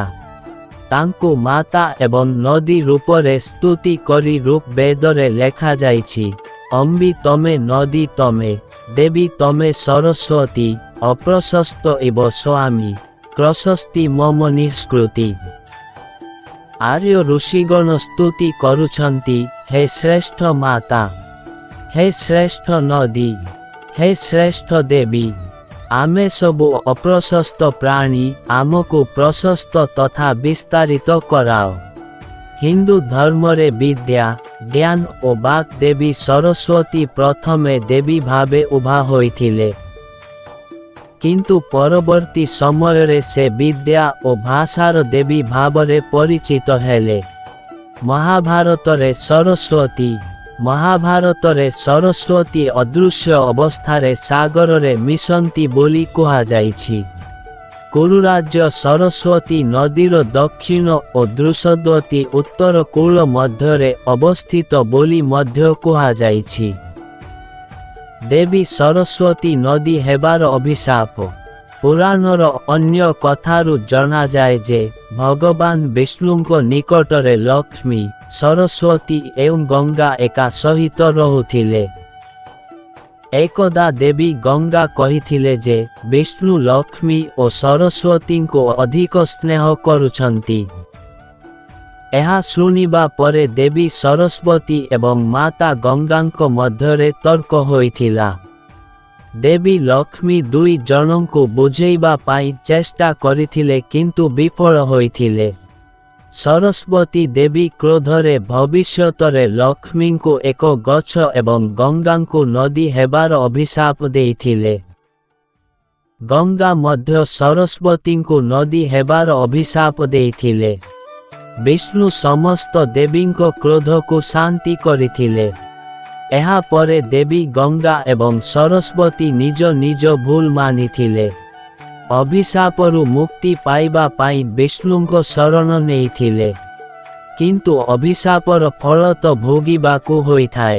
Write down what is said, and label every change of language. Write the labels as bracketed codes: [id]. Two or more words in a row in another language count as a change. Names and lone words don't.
[or] ତାଙ୍କୁ ମାତା ଏବଂ ନଦୀ ରୂପରେ ସ୍ତୁତି କରି ଋଗ ବେଦରେ ଲେଖା ଯାଇଛି, [sa] अम्बी तमे नदी तमे देवी तमे सरस्वती अप्रशस्त इव स्वामी प्रशस्ति मम निष्कृति। [or] ଆର୍ଯ୍ୟ ଋଷିଗଣ ସ୍ତୁତି କରୁଛନ୍ତି, ହେ ଶ୍ରେଷ୍ଠ ମାତା, ହେ ଶ୍ରେଷ୍ଠ ନଦୀ, ହେ ଶ୍ରେଷ୍ଠ ଦେବୀ। ଆମେ ସବୁ ଅପ୍ରଶସ୍ତ ପ୍ରାଣୀ ଆମକୁ ପ୍ରଶସ୍ତ ତଥା ବିସ୍ତାରିତ କରାଅ। ହିନ୍ଦୁ ଧର୍ମ ରେ ବିଦ୍ୟା ଜ୍ଞାନ ଔର ବାକ ଦେବୀ ସରସ୍ୱତୀ ପ୍ରଥମେ ଦେବୀ ଭାବେ ଉଭା ହୋଇଥିଲେ, କିନ୍ତୁ ପରବର୍ତ୍ତୀ ସମୟ ରେ ସେ ବିଦ୍ୟା ଔର ଭାଷାର ଦେବୀ ଭାବରେ ପରିଚିତ ହେଲେ। ମହାଭାରତ ରେ ସରସ୍ୱତୀ ଅଦୃଶ୍ୟ ଅବସ୍ଥାରେ ସାଗର ରେ ମିଶନ୍ତି ବୋଲି କୁହା ଯାଇଛି। କୁରୁରାଜ୍ୟ ସରସ୍ୱତୀ ନଦୀର ଦକ୍ଷିଣ ଔର ଦୃଷଦ୍ୱତୀ ଉତ୍ତର କୂଳ ମଧ୍ୟରେ ଅବସ୍ଥିତ ବୋଲି ମଧ୍ୟ କୁହା ଯାଇଛି। ଦେବୀ ସରସ୍ୱତୀ ନଦୀ ହେବାର ଅଭିଶାପ ପୁରାଣର ଅନ୍ୟ କଥାରୁ ଜଣା ଯାଏ ଯେ ଭଗବାନ ବିଷ୍ଣୁଙ୍କ ନିକଟରେ ଲକ୍ଷ୍ମୀ ସରସ୍ୱତୀ ଏବଂ ଗଙ୍ଗା ଏକା ସହିତ ରହୁଥିଲେ। ଏକଦା ଦେବୀ ଗଙ୍ଗା କହିଥିଲେ ଯେ ବିଷ୍ଣୁ ଲକ୍ଷ୍ମୀ ଔର ସରସ୍ୱତୀଙ୍କୁ ଅଧିକ ସ୍ନେହ କରୁଛନ୍ତି। ଏହା ଶୁଣିବା ପରେ ଦେବୀ ସରସ୍ୱତୀ ଏବଂ ମାତା ଗଙ୍ଗାଙ୍କ ମଧ୍ୟରେ ତର୍କ ହୋଇଥିଲା। ଦେବୀ ଲକ୍ଷ୍ମୀ ଦୁଇ ଜଣଙ୍କୁ ବୁଝେଇବା ପାଇଁ ଚେଷ୍ଟା କରିଥିଲେ କିନ୍ତୁ ବିଫଳ ହୋଇଥିଲେ। ସରସ୍ୱତୀ ଦେବୀ କ୍ରୋଧରେ ଭବିଷ୍ୟତରେ ଲକ୍ଷ୍ମୀଙ୍କୁ ଏକ ଗଛ ଏବଂ ଗଙ୍ଗାଙ୍କୁ ନଦୀ ହେବାର ଅଭିଶାପ ଦେଇଥିଲେ। ଗଙ୍ଗା ମଧ୍ୟ ସରସ୍ୱତୀଙ୍କୁ ନଦୀ ହେବାର ଅଭିଶାପ ଦେଇଥିଲେ। ବିଷ୍ଣୁ ସମସ୍ତ ଦେବୀଙ୍କ କ୍ରୋଧକୁ ଶାନ୍ତି କରିଥିଲେ। ଏହା ପରେ ଦେବୀ ଗଙ୍ଗା ଏବଂ ସରସ୍ୱତୀ ନିଜ ନିଜ ଭୁଲ ମାନିଥିଲେ। ଅଭିଶାପରୁ ମୁକ୍ତି ପାଇବା ପାଇଁ ବିଷ୍ଣୁଙ୍କ ଶରଣ ନେଇଥିଲେ, କିନ୍ତୁ ଅଭିଶାପର ଫଳ ତ ଭୋଗିବାକୁ ହୋଇଥାଏ।